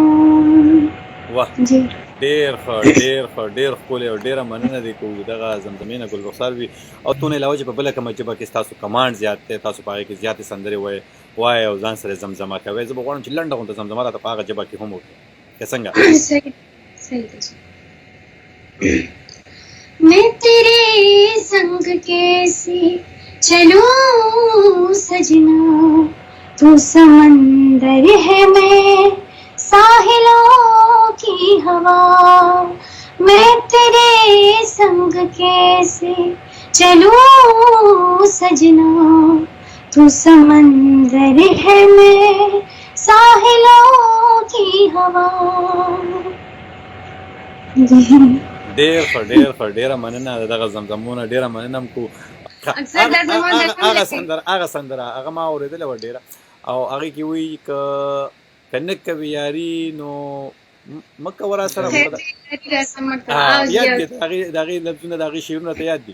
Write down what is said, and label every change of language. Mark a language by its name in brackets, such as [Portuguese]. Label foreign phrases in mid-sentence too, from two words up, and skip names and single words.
[Pashto] واه ډېر ښه ښکلی او ډېره مننه دې کوو دغه زمزمې نه ګل رخسار وي. او تونه علاوه چې په بله کومه ژبه کې ستاسو کمانډ زیات دی، تاسو په هغې کې زیاتې سندرې وایئ او ځان سره زمزمه کوئ، زه به غواړم چې لنډه غونډه زمزمه راته په هغه ژبه کې هم وکړئ که څنګه؟ [Hindi] मैं तेरे संग कैसे चलूं सजना तू समंदर है मैं साहिलों की हवा मैं तेरे संग कैसे चलूं सजना तू समंदर है मैं साहिलों की हवा. [Pashto] ډېره مننه دغه زمزمونه ډېره مننه م کو. هغه سندره هغه ما اورېدلې وه ډېره او هغې کې وایي که نه کوي یاري نو مه کوه را سره یاد دي د هغې لفظونه د هغې شعرونه ته یاد دي